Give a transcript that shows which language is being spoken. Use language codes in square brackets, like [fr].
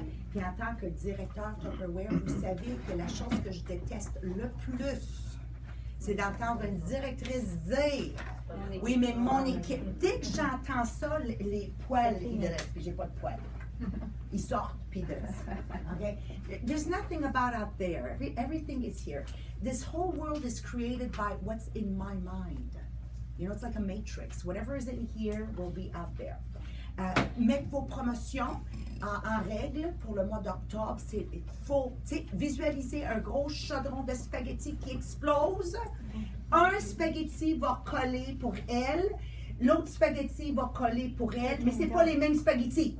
[fr] Puis en tant que directeur Tupperware, vous savez que la chose que je déteste le plus, c'est d'entendre une directrice dire « Oui, mais mon équipe... » Dès que j'entends ça, les poils, ils dressent, puis j'ai pas de poils. Ils sortent, puis de okay? [en] There's nothing about out there. Everything is here. This whole world is created by what's in my mind. You know, it's like a matrix. Whatever is in here will be out there. [fr] Mettre vos promotions en règle pour le mois d'octobre, c'est faut visualiser un gros chaudron de spaghettis qui explose. Un spaghetti va coller pour elle, l'autre spaghetti va coller pour elle, mais c'est pas les mêmes spaghettis.